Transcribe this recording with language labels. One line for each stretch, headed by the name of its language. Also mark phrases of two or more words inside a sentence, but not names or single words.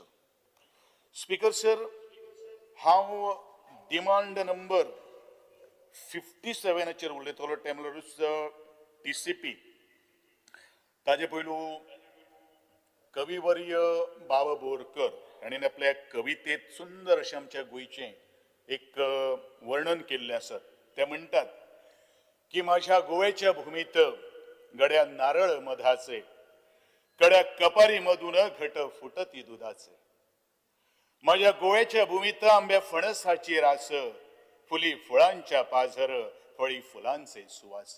Konkani: स्पीकर सर, हांव
English: demand number 57
Konkani: उलयतलो ते म्हणल्यार TCP. ताजे पयलू कविवर्य बाबा बोरकर हाणें आपल्या कवितेत सुंदर अशें आमच्या गोंयचें एक वर्णन केल्लें आसा. ते म्हणटात की
Marathi: माझ्या गोव्याच्या भूमीत गड्या नारळ मधाचे, कड्या कपारी मधून घट फुटती दुधाचे. माझ्या गोव्याच्या भूमीत आंब्या फणसाची रास, फुली फुळांच्या पाझर, फळी फुलांचे सुवास.